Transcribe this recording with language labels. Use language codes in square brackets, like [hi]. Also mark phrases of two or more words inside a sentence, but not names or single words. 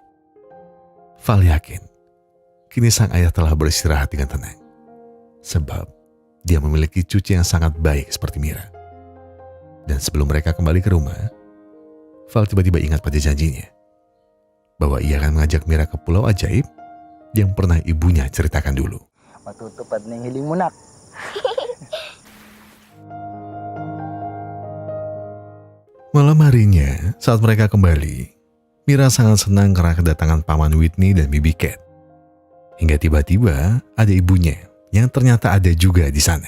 [id] Val yakin, kini sang ayah telah beristirahat dengan tenang. Sebab dia memiliki cucu yang sangat baik seperti Mira. Dan sebelum mereka kembali ke rumah, Val tiba-tiba ingat pada janjinya bahwa ia akan mengajak Mira ke pulau ajaib yang pernah ibunya ceritakan dulu. [tl] Matutupad na yung hiling mo, nak. [id] Malam harinya, saat mereka kembali, Mira sangat senang karena kedatangan Paman Whitney dan Bibi Cat. Hingga tiba-tiba ada ibunya yang ternyata ada juga di sana.